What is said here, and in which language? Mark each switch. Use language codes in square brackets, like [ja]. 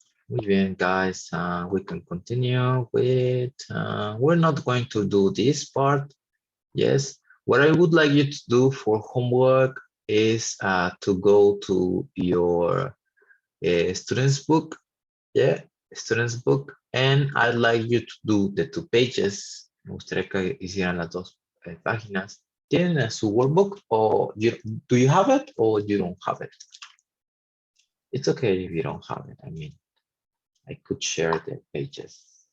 [es] Muy bien, [en] guys. We can continue with, we're not going to do this part. Yes. What I would like you to do for homework is to go to your student's book. Yeah, student's book. And I'd like you to do the 2 pages. [es] Me gustaría que hicieran las 2 páginas. ¿Tienen su workbook o [en] do you have it or you don't have it? It's okay if you don't have it. I mean, I could share the pages.